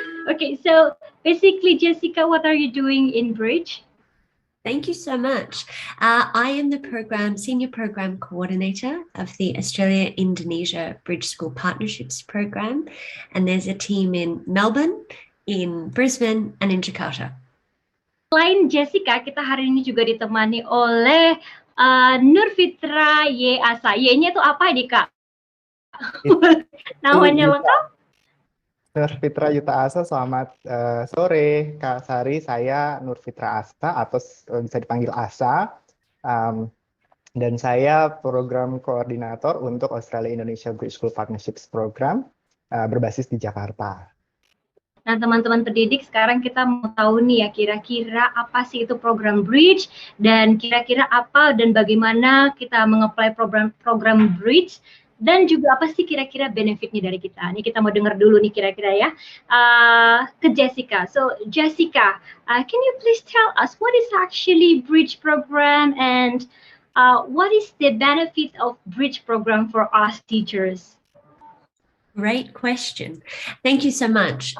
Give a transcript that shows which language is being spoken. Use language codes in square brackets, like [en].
[en] Okay, so basically, Jessica, what are you doing in Bridge? Thank you so much. I am the Senior Program Coordinator of the Australia-Indonesia Bridge School Partnerships Program. And there's a team in Melbourne, in Brisbane, and in Jakarta. [id] Selain Jessica, kita hari ini juga ditemani oleh Nurfitra Y. Asa. Y-nya itu apa nih, Kak? Namanya lengkap? Nurfitra Yuta Asa, selamat sore Kak Sari. Saya Nurfitra Asa atau bisa dipanggil Asa, dan saya program koordinator untuk Australia-Indonesia Bridge School Partnerships Program berbasis di Jakarta. Nah, teman-teman pendidik, sekarang kita mau tahu nih ya, kira-kira apa sih itu program Bridge dan kira-kira apa dan bagaimana kita mengapply program Bridge. Dan juga apa sih kira-kira benefitnya dari kita? Ini kita mau dengar dulu nih kira-kira ya ke Jessica. [en] So Jessica, can you please tell us what is actually Bridge program and what is the benefit of Bridge program for us teachers? Great question. Thank you so much.